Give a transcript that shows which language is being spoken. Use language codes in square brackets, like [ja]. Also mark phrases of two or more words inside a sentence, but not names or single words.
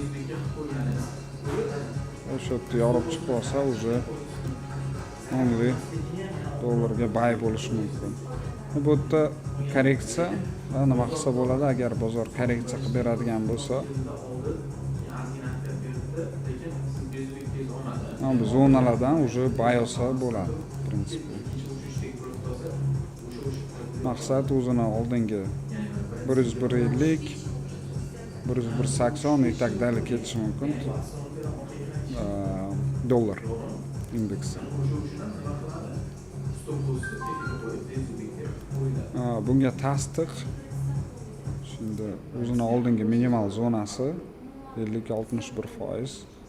[uz] O'sha yerda yorib chiqib olsa, уже only dollarga buy bo'lishi mumkin. Bu yerda korreksiya nima qilsa bo'ladi, agar bozor korreksiya qilib beradigan bo'lsa, bu zonalardan уже buy olsa bo'ladi, [ru] в принципе. [uz] Maqsad o'zini oldingi 150, 180 [ru] и так далее [uz] ketishi mumkin. Dollar indeksi. Bunga tasdiq. Shunda o'zini oldingi minimal zonasi 50-61%.